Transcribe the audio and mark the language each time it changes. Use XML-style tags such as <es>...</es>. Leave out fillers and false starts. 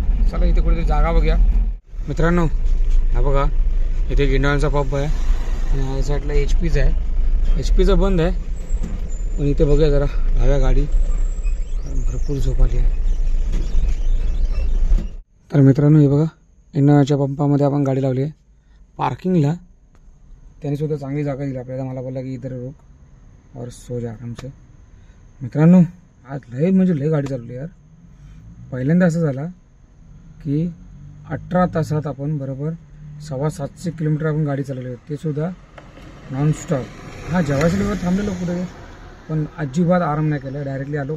<mr>चला इथे कुठेतरी जागा बघूया. मित्रांनो हा बघा इथे गिंडवाळचा पब आहे आणि या साईडला HP आहे. HP बंद आहे, पण इथे बघूया जरा डाव्या गाडी, भरपूर झोप आली आहे. तर मित्रांनो हे बघा गिंडवाळच्या पंपामध्ये आपण गाडी लावली आहे पार्किंगला. त्याने सुद्धा चांगली जागा दिली आपल्याला. मला बोलला की</mr> <hi>इधर रोक और सो जा आराम से.</hi> <mr>मित्रांनो आज लय म्हणजे लय गाडी चालवली यार. पहिल्यांदा असं झाला की 18 तासात आपण बरोबर 750 किलोमीटर आपण गाडी चालवली, ते सुद्धा नॉनस्टॉप. हा जेवायसाठी थांबलेलो कुठे, पण अजिबात आराम नाही केला. डायरेक्टली आलो.</mr>